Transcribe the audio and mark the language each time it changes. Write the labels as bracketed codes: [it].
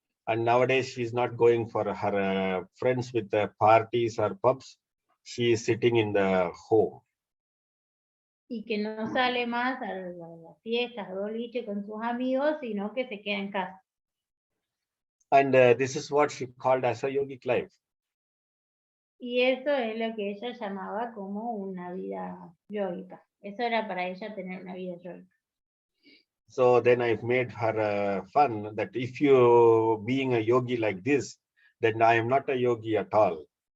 [en] And nowadays she's not going for her friends with the parties or pubs. She is sitting in the home. [es] Y que no sale más a las fiestas, al boliche con sus amigos, sino que se queda en casa. And this is what she called as a yogic life. Y eso es lo que ella llamaba como una vida yoica. Eso era para ella tener una vida yoica. [en] So then I've made her fun that if you being a yogi like this, then I am not a yogi at all.